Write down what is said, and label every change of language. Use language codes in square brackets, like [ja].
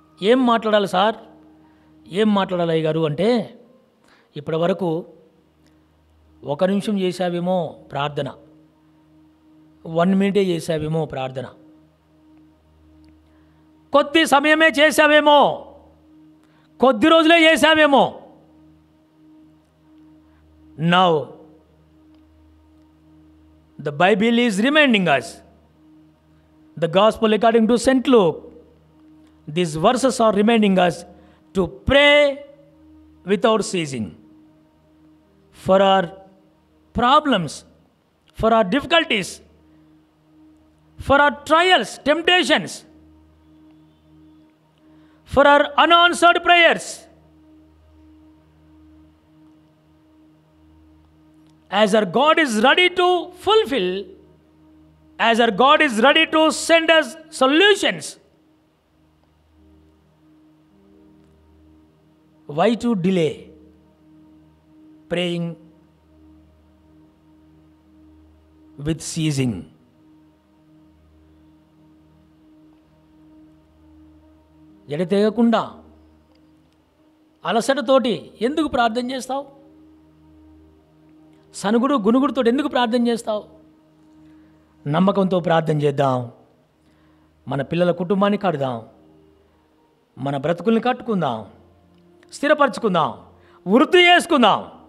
[te] ఏం మాట్లాడాలి సార్, ఏం మాట్లాడాలి అయ్య గారు అంటే, ఇప్పటి వరకు 1 నిమిషం చేశావేమో ప్రార్థన, 1 మినిటే చేశావేమో ప్రార్థన, కొద్ది సమయమే చేశావేమో, కొద్ది రోజులే చేశావేమో. [en] Now the Bible is reminding us, the gospel according to St. Luke, these verses are reminding us to pray without ceasing for our problems, for our difficulties, for our trials, temptations, for our unanswered prayers. As our God is ready to fulfill, as our God is ready to send us solutions, why to delay praying with ceasing? [te] ఎడతెగకుండా అలసటతోటి ఎందుకు ప్రార్థన చేస్తావు? సనుగుడు గునుగుడుతో ఎందుకు ప్రార్థన చేస్తావు? నమ్మకంతో ప్రార్థన చేద్దాం. మన పిల్లల కుటుంబాన్ని కడదాం, మన బ్రతుకుల్ని కట్టుకుందాం, స్థిరపరచుకుందాం, వృద్ధి చేసుకుందాం.